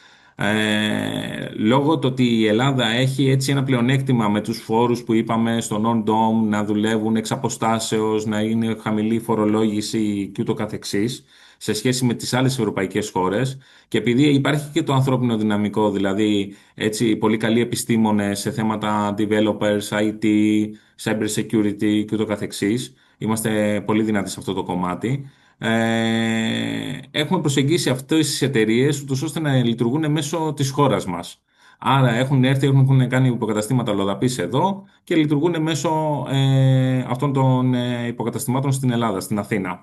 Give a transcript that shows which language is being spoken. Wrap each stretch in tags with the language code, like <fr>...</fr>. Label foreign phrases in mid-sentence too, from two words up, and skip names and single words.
<el>Λόγω του ότι η Ελλάδα έχει έτσι ένα πλεονέκτημα με τους φόρους που είπαμε στο non-dom, να δουλεύουν εξ αποστάσεως, να είναι χαμηλή φορολόγηση και ούτω καθεξής, σε σχέση με τις άλλες ευρωπαϊκές χώρες, και επειδή υπάρχει και το ανθρώπινο δυναμικό, δηλαδή έτσι πολύ καλοί επιστήμονες σε θέματα</el> <en>developers, IT, cyber security</en> <el>και ούτω καθεξής, είμαστε πολύ δυνατοί σε αυτό το κομμάτι. Έχουμε προσεγγίσει αυτές τις εταιρείες ούτως ώστε να λειτουργούν μέσω της χώρας μας. Άρα έχουν έρθει, έχουν κάνει υποκαταστήματα λοδαπής εδώ και λειτουργούν μέσω αυτών των υποκαταστημάτων στην Ελλάδα, στην Αθήνα.</el>